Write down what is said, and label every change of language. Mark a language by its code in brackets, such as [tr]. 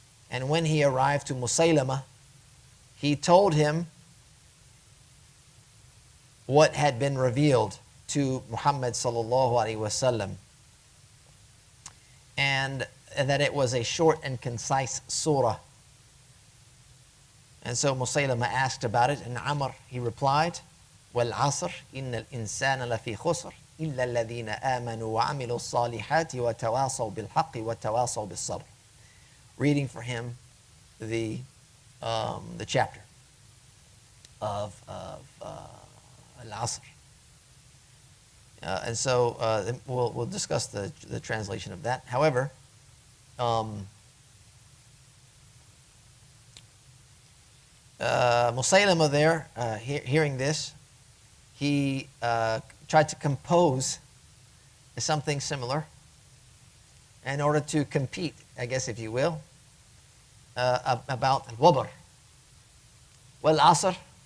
[en] And when he arrived to Musaylama, he told him what had been revealed to Muhammad sallallahu alaihi wasallam, and that it was a short and concise surah. And so Musaylama asked about it, and Amr, he replied, [ar] وَالْعَصْرِ إِنَّ الْإِنسَانَ لَفِي خُسْرٍ إِلَّا الَّذِينَ آمَنُوا وَعَمِلُوا الصَّالِحَاتِ وَتَوَاصَوْا بِالْحَقِّ وَتَوَاصَوْا بِالصَّبْرِ. [en] Reading for him the chapter of Al-Asr. And so we'll discuss the translation of that. However, Musaylama there, hearing this, he tried to compose something similar in order to compete, I guess if you will, about al-wabr. Wal-asr.